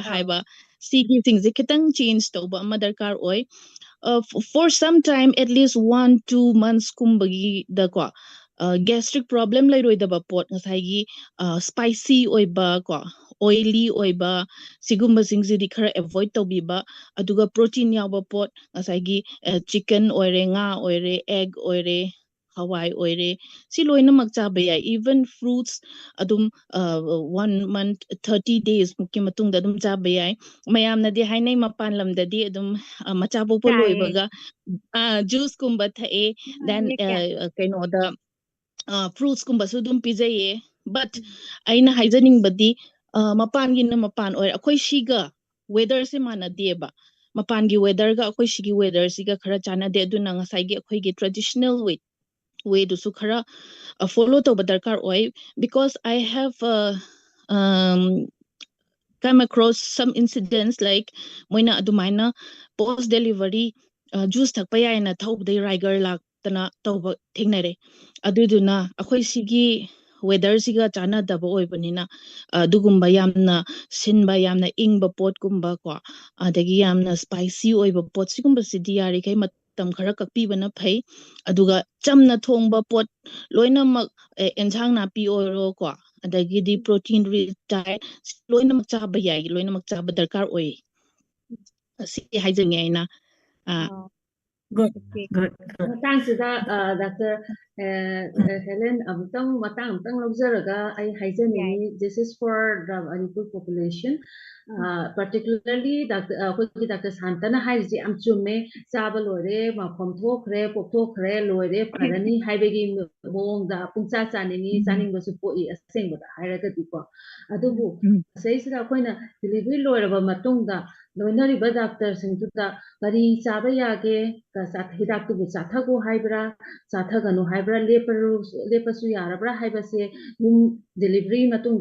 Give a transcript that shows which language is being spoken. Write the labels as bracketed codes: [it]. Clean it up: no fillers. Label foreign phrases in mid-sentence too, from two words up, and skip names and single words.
[mni] Oh. haiba sigi thingse kitang change tawba ama darkar oi [en] for some time at least 1-2 months [mni] kumbagi da ko [en] gastric problem [mni] lairoidaba pot ngasai spicy oiba ko oily oiba sigumba singzidi khara avoid tawbiba aduga protein yawa pot ngasai chicken oire nga oire egg oire hawai oire si loinamak chaba yai [en] even fruits [mni] adum 1 month 30 days mukki matungda adum chaba yai mayamna di hainai mapan lamdadi adum macha popo Chai. loibaga juice kumba thae then kaino da fruits kumba su dum pijaye but aina haijaning badi mapan gi na mapan oir akoi shiga weather se mana deba mapan gi weather ga akoi shigi weather siga khara chana de aduna ngasai gi akoi gi [en] traditional way [mni] du su khara follow to darkar oi [en] because I have um come across some incidents like [mni] moina adumaina [en] post delivery juice [mni] thakpa yaina thawbdai riger laktana tawba thengnare aduduna akhoi sigi weather siga chana daba oibanina dugumba yamna sinba yamna ingba pot kumba ko adagi yamna spicy oiba pot sigumba sidi yari kai matam khara kakpibana phai aduga chamna thongba pot loinamak enjang napi oiro ko adagidi [en] protein rich diet [mni] loinamak chaba yai loinamak chaba darkar oi si haijangi aina Oh, [en] Good, okay. good, good. [mni] ꯃꯇꯥꯡꯁꯤꯗ Dr. Helen ꯃꯇꯥꯡ ꯑꯃꯇꯪ ꯂꯧꯖꯔꯒ ꯑꯩ ꯍꯥꯏꯖꯅꯤꯡꯉꯤ [en] this is for the Manipur population particularly [mni] ꯑꯩꯈꯣꯏꯒꯤ Dr. ꯁꯥꯟꯇꯅ ꯍꯥꯏꯔꯤꯁꯤ ꯌꯥꯝ ꯆꯨꯝꯃꯦ ꯆꯥꯕ ꯂꯣꯏꯔꯦ ꯃꯐꯝ ꯊꯣꯛꯈ꯭ꯔꯦ ꯄꯣꯛꯊꯣꯛꯈ꯭ꯔꯦ ꯂꯣꯏꯔꯦ ꯐꯔꯅꯤ ꯍꯥꯏꯕꯒꯤ ꯃꯑꯣꯡꯗ ꯄꯨꯡꯆꯥ ꯆꯥꯅꯤꯡꯉꯤ ꯆꯥꯅꯤꯡꯕꯁꯨ ꯄꯣꯛꯏ ꯑꯁꯦꯡꯕꯗ ꯍꯥꯏꯔꯒꯗꯤꯀꯣ ꯑꯗꯨꯕꯨ ꯃꯁꯤꯗꯩꯁꯤꯗ ꯑꯩꯈꯣꯏꯅ ꯗꯤꯂꯤꯚꯔꯤ ꯂꯣꯏꯔꯕ ꯃꯇꯨꯡꯗ ꯂꯣꯏꯅꯔꯤꯕ ꯗꯥꯛꯇꯔꯁꯤꯡꯗꯨꯗ ꯀꯔꯤ ꯆꯥꯕ ꯌꯥꯒꯦ ꯍꯤꯗꯥꯛꯇꯨꯕꯨ ꯆꯥꯊꯒꯣ ꯍꯥꯏꯕ꯭ꯔꯥ ꯆꯥꯊꯒꯅꯨ ꯍꯥꯏꯕ꯭ꯔꯥ ꯂꯦꯞꯄꯁꯨ ꯌꯥꯔꯕ꯭ꯔꯥ ꯍꯥꯏꯕꯁꯦ ꯌꯨꯝ ꯗꯤꯂꯤꯚꯔꯤ ꯃꯇꯨꯡꯗ